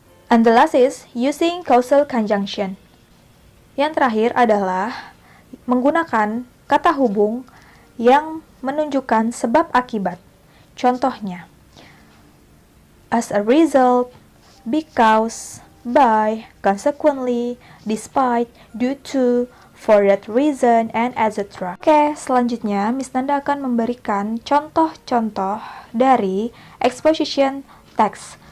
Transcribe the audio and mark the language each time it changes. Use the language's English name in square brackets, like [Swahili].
[English] And the last is using causal conjunction. [Indonesian] Yang terakhir adalah menggunakan kata hubung yang menunjukkan sebab akibat. Contohnya, [English] as a result, because, by, consequently, despite, due to, for that reason, and etc. [Indonesian] Oke, selanjutnya Miss Nanda akan memberikan contoh-contoh dari exposition text.